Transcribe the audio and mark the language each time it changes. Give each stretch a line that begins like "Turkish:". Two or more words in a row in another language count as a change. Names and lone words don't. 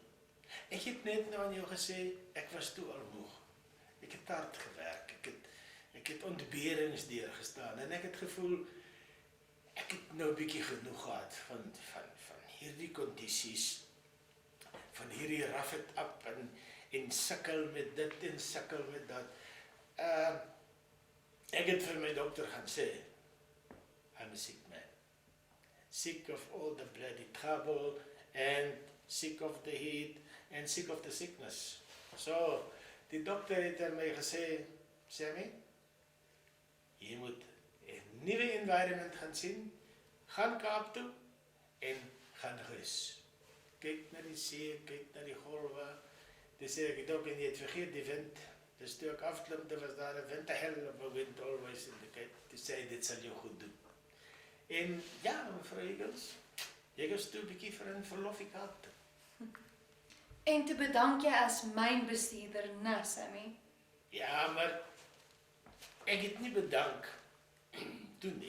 Afrikaans: Ek het net nou aan jou gesê, ek was toe al moeg. Ek het hard gewerk, ek het ontberings deurgestaan, en ek het gevoel, ek het nou 'n bietjie genoeg gehad van hierdie kondisies, van hierdie
English: rough it up,
Afrikaans: en sukkel met dit, en sukkel met dat. Ek het vir my dokter gaan sê,
English: I'm a sick man. sick of all the bloody trouble, and sick of the heat, and sick of the sickness.
Afrikaans: So, die dokter het aan my gesê, Sammy, jy moet 'n nuwe environment gaan sien, gaan Kaap toe, en gaan rus. Kyk na die see, kyk na die golwe. Dis sê ek het ook en jy het vergeet die wind. Dus toe ek afklim, daar was daar 'n wind, 'n
English: hell of
Afrikaans: 'n wind
English: always in the Cape.
Afrikaans: Toe sê dit sal jou goed doen. En ja, mevrou Higgins, jy was toe 'n bietjie vir 'n verlofie Kaap toe. En te bedank jy as mynbestuurder, né, Sammy? Ja, maar ek het nie bedank toe nie.